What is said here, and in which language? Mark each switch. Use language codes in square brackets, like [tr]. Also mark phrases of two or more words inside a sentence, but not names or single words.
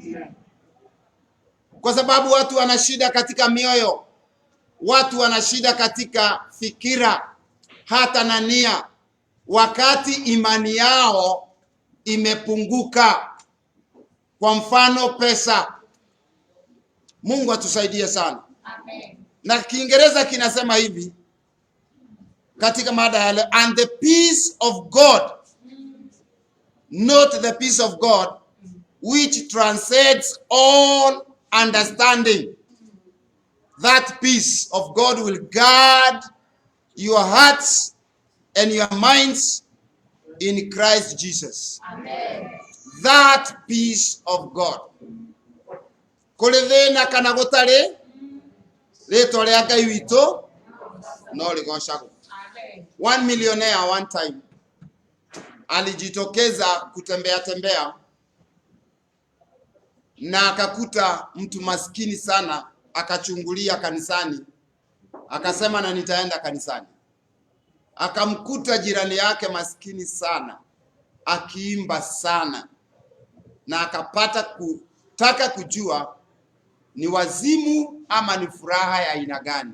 [sw] Kwa sababu watu wana shida katika mioyo, watu wana shida katika fikira, hata na nia, wakati imani yao imepunguka. Kwa mfano pesa. Mungu atusaidie sana. Amen. Na Kiingereza kinasema hivi katika mada ya leo, [en] and the peace of God, not the peace of God which transcends all understanding. That peace of God will guard your hearts and your minds in Christ Jesus. Amen. That peace of God. [ki] Kulithina kana gutari rĩtwa rĩa Ngai witũ no rigocagwo. Amen. [en] One millionaire one time [sw] alijitokeza kutembea na akakuta mtu maskini sana, akachungulia kanisani, akasema na nitaenda kanisani. Akamkuta jirani yake maskini sana akiimba sana, na akapata kutaka kujua ni wazimu ama ni furaha ya aina gani.